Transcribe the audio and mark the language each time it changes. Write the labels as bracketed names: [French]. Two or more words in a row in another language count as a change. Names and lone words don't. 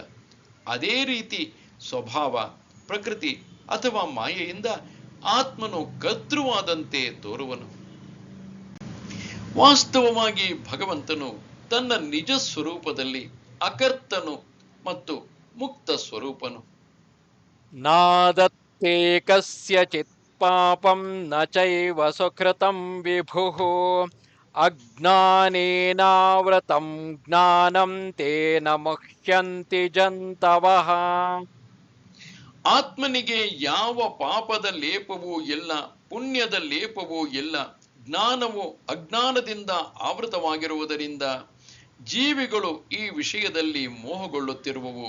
[Kannada] ಅದೇ ರೀತಿ ಸ್ವಭಾವ, ಪ್ರಕೃತಿ ಅಥವಾ ಮಾಯೆಯಿಂದ ಆತ್ಮನು ಕರ್ತೃವಾದಂತೆ ತೋರುವನು. ವಾಸ್ತವವಾಗಿ ಭಗವಂತನು ತನ್ನ ನಿಜ ಸ್ವರೂಪದಲ್ಲಿ ಅಕರ್ತನು ಮತ್ತು ಮುಕ್ತ ಸ್ವರೂಪನು. [Sanskrit] ನಾದತ್ತೇ ಕಸ್ಯಚಿತ್ ಪಾಪಂ ನ ಚೈವ ಸುಕೃತಂ ವಿಭುಃ ಅಜ್ಞಾನೇನಾವೃತಂ ಜ್ಞಾನಂ ತೇನ ಮುಹ್ಯಂತಿ ಜಂತವಃ. [Kannada] ಆತ್ಮನಿಗೆ ಯಾವ ಪಾಪದ ಲೇಪವೂ ಇಲ್ಲ, ಪುಣ್ಯದ ಲೇಪವೂ ಇಲ್ಲ. ಜ್ಞಾನವು ಅಜ್ಞಾನದಿಂದ ಆವೃತವಾಗಿರುವುದರಿಂದ ಜೀವಿಗಳು ಈ ವಿಷಯದಲ್ಲಿ ಮೋಹಗೊಳ್ಳುತ್ತಿರುವವು.